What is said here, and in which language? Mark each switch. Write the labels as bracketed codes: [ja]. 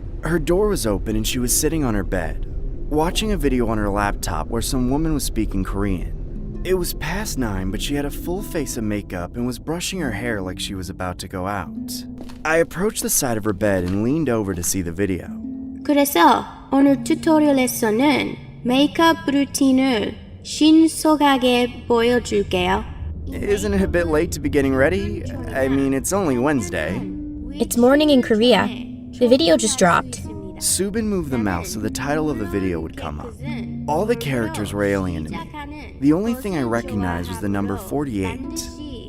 [en] Her door was open and she was sitting on her bed, watching a video on her laptop where some woman was speaking Korean. It was past 9, but she had a full face of makeup and was brushing her hair like she was about to go out. I approached the side of her bed and leaned over to see the video. [ko] 그래서 오늘 튜토리얼에서는 메이크업 루틴을 신속하게 보여줄게요. [en] Isn't it a bit late to be getting ready? I mean, it's only Wednesday. It's morning in Korea. The video just dropped. Soo-bin moved the mouse so the title of the video would come up. All the characters were alien to me. The only thing I recognized was the number 48.